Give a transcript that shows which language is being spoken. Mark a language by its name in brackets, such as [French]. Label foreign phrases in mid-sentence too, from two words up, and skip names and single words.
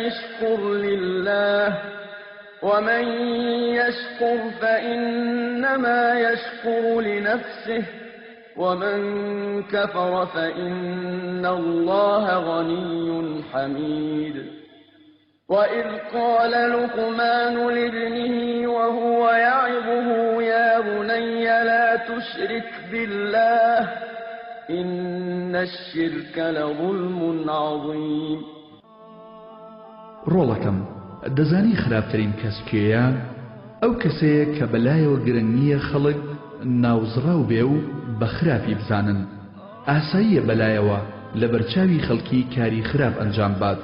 [Arabic] اشكر لله ومن يشكر فإنما يشكر لنفسه ومن كفر فإن الله غني حميد وإذ قال لقمان لابنه وهو يعظه يا بني لا تشرك بالله إن الشرك لظلم عظيم. [Central Kurdish] رولكم دزاني خراپترین کەس کێیە؟ ئەو کەسەیە کە بەلایەوە گرنگ نییە خەڵک ناوزڕاو بێ و بە خراپی بزانن. ئاساییە بەلایەوە لە بەرچاوی خەڵکی کاری خراپ ئەنجام بات.